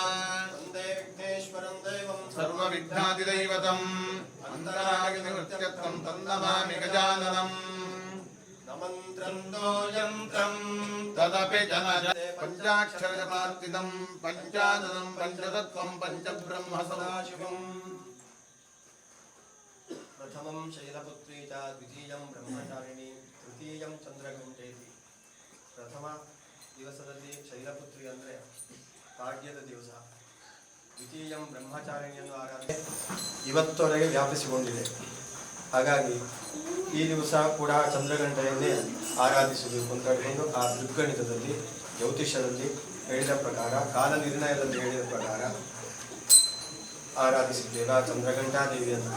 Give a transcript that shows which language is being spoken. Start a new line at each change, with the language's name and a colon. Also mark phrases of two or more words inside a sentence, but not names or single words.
Sanskrit: सर्वविघ्नादिदैवतम् अन्तरायनिवृत्त्यर्थं तन्नमामि गजाननम् नमन्त्रन्दो यन्त्रं तदपि जनजते पञ्चाक्षरजपार्थितं पञ्चाननं पञ्चतत्त्वं पञ्चब्रह्म सदाशिवम् प्रथमं शैलपुत्री च द्वितीयं ब्रह्मचारिणी तृतीयं चंद्रघंटेति
Kannada: प्रथಮ ದಿವಸದಲ್ಲಿ ಶೈಲಪುತ್ರಿ ಅಂದರೆ ಭಾಗ್ಯದ ದಿವಸ, ದ್ವಿತೀಯಂ ಬ್ರಹ್ಮಚಾರಿಣಿಯನ್ನು ಆರಾಧನೆ ಇವತ್ತೊರೆಗೆ ವ್ಯಾಪಿಸಿಕೊಂಡಿದೆ. ಹಾಗಾಗಿ ಈ ದಿವಸ ಕೂಡ ಚಂದ್ರಘಂಟೆಯನ್ನೇ ಆರಾಧಿಸಬೇಕು ಅಂತ ಹೇಳಿಕೊಂಡು ಆ ದುರ್ಗಣಿತದಲ್ಲಿ ಜ್ಯೋತಿಷ್ಯದಲ್ಲಿ ಹೇಳಿದ ಪ್ರಕಾರ, ಕಾಲ ನಿರ್ಣಯದಲ್ಲಿ ಹೇಳಿದ ಪ್ರಕಾರ ಆರಾಧಿಸಿದ್ದೇವೆ ಆ ಚಂದ್ರಘಂಟಾ ದೇವಿಯನ್ನು.